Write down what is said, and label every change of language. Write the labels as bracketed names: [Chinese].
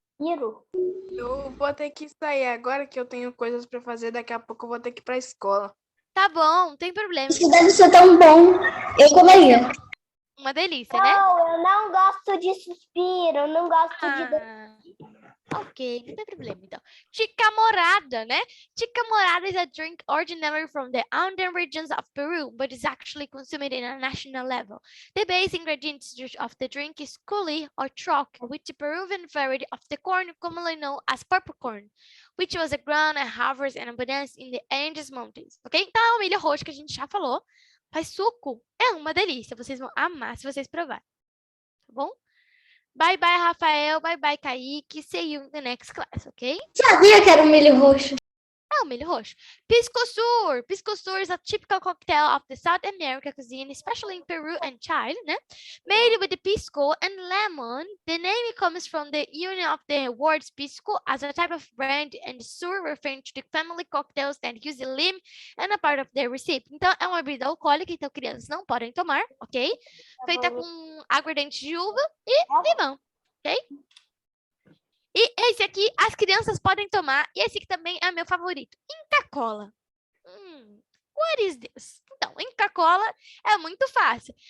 [Portuguese] Eu vou ter que sair agora que eu tenho coisas pra fazer. Daqui a pouco eu vou ter que ir pra escola. Tá bom, não tem problema. Isso deve ser tão bom. Eu comeria. Uma delícia, né? Não, eu não gosto de suspiro, eu não gosto de... Ok, não tem problema, então. Chica morada, né? [English] Chica morada is a drink originally from the Andean regions of Peru, but is actually consumed in a national level. The base ingredients of the drink is culi or chalk, which is a Peruvian variety of the corn commonly known as purple corn, which was a ground and harvest in abundance in the Andes Mountains. Ok? [Portuguese] Então, é o milho roxo que a gente já falou. Faz suco. É uma delícia. Vocês vão amar se vocês provarem. Tá bom? [English] Bye bye, [Portuguese] Rafael. Bye bye, Kaique. [English] See you in the next class, ok? [Portuguese] Sabia que era um milho roxo. É o milho roxo. Pisco Sur. [English] Pisco Sur is a typical cocktail of the South American cuisine, especially in Peru and Chile, né? Made with the pisco and lemon. The name comes from the union of the words pisco as a type of brand and sur referring to the family cocktails that use the lime and a part of their recipe. [Portuguese] Então, é uma bebida alcoólica, então crianças não podem tomar, ok? Feita com aguardente de uva e limão, ok? E esse aqui, as crianças podem tomar. E esse aqui também é meu favorito. Inca Cola. [English] What is this? [Portuguese] Então, Inca Cola é muito fácil.